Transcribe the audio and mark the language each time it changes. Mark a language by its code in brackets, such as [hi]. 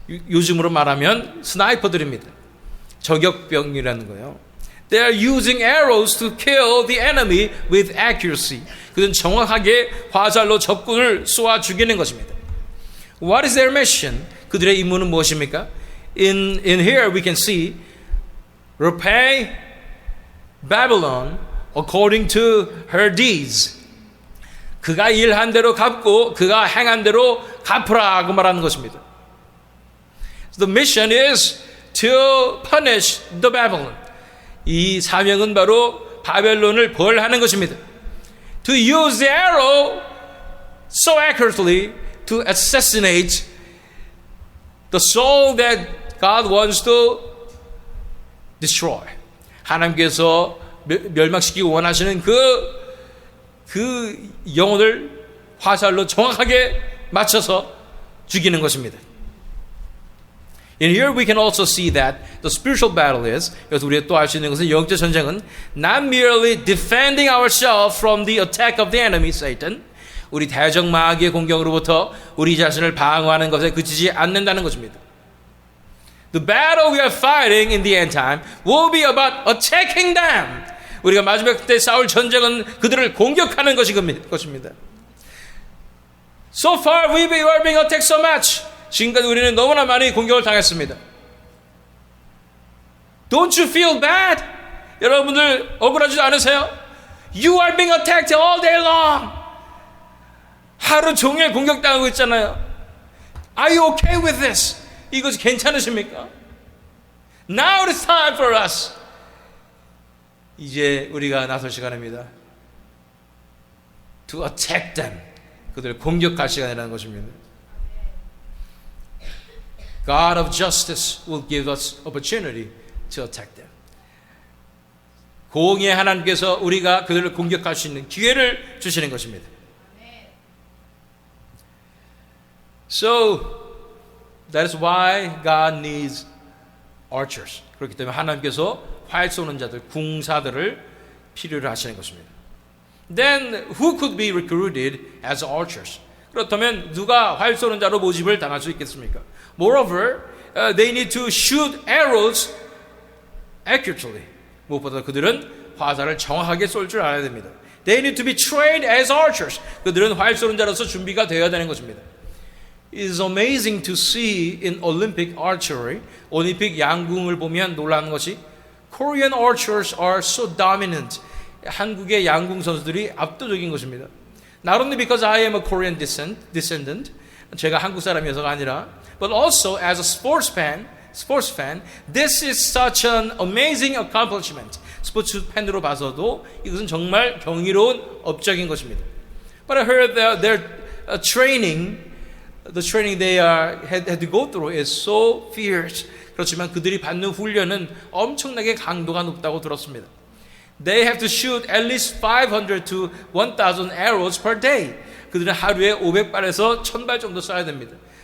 [ko] 요즘으로 말하면 스나이퍼들입니다. 저격병이라는 거예요. [en] They are using arrows to kill the enemy with accuracy. [ko] 그들은 정확하게 화살로 적군을 쏘아 죽이는 것입니다. [en] What is their mission? [ko] 그들의 임무는 무엇입니까? [en] In here we can see repay Babylon according to her deeds. [ko] 그가 일한 대로 갚고 그가 행한 대로 갚으라고 말하는 것입니다. [en] The mission is to punish the Babylon. [ko] 이 사명은 바로 바벨론을 벌하는 것입니다. [en] To use the arrow so accurately to assassinate the soul that God wants to destroy. [ko] 하나님께서 멸망시키기 원하시는 그 영혼을 화살로 정확하게 맞춰서 죽이는 것입니다. [en] In here we can also see that the spiritual battle is, [ko] 그래서 우리가 또 알 수 있는 것은 영적 전쟁은 [en] not merely defending ourselves from the attack of the enemy, Satan. [ko] 우리 대적 마귀의 공격으로부터 우리 자신을 방어하는 것에 그치지 않는다는 것입니다. [en] The battle we are fighting in the end time will be about attacking them. [ko] 우리가 마지막 때 싸울 전쟁은 그들을 공격하는 것입니다. [en] So far we are being attacked so much. [ko] 지금까지 우리는 너무나 많이 공격을 당했습니다. [en] Don't you feel bad? [ko] 여러분들 억울하지 않으세요? [en] You are being attacked all day long. [ko] 하루 종일 공격당하고 있잖아요. [en] Are you okay with this? [ko] 이것이 괜찮으십니까? [en] Now it's time for us. [ko] 이제 우리가 나설 시간입니다. [en] To attack them. [ko] 그들을 공격할 시간이라는 것입니다. [en] God of justice will give us opportunity to attack them. [ko] 공의의 하나님께서 우리가 그들을 공격할 수 있는 기회를 주시는 것입니다. [en] So that is why God needs archers. [ko] 그렇기 때문에 하나님께서 활 쏘는 자들, 궁사들을 필요로 하시는 것입니다. [en] Then who could be recruited as archers? [ko] 그렇다면 누가 활 쏘는 자로 모집을 당할 수 있겠습니까? [en] Moreover, they need to shoot arrows accurately. [ko] 무엇보다 그들은 화살을 정확하게 쏠 줄 알아야 됩니다. [en] They need to be trained as archers. [ko] 그들은 활 쏘는 자로서 준비가 되어야 되는 것입니다. [en] It is amazing to see in Olympic archery, [ko] 올림픽 양궁을 보면 놀라는 것이 [en] Korean archers are so dominant. [ko] 한국의 양궁 선수들이 압도적인 것입니다. [en] Not only because I am a Korean descendant, [ko] 제가 한국 사람이어서가 아니라, [en] but also as a sports fan, this is such an amazing accomplishment. [ko] 스포츠 팬으로 봐서도 이것은 정말 경이로운 업적인 것입니다. [en] But I heard their training, the training they had to go through is so fierce. [ko] 그렇지만 그들이 받는 훈련은 엄청나게 강도가 높다고 들었습니다. [en] They have to shoot at least 500 to 1,000 arrows per day. [ko] 그들은 하루에 500발에서 1,000발 정도 쏴야 됩니다.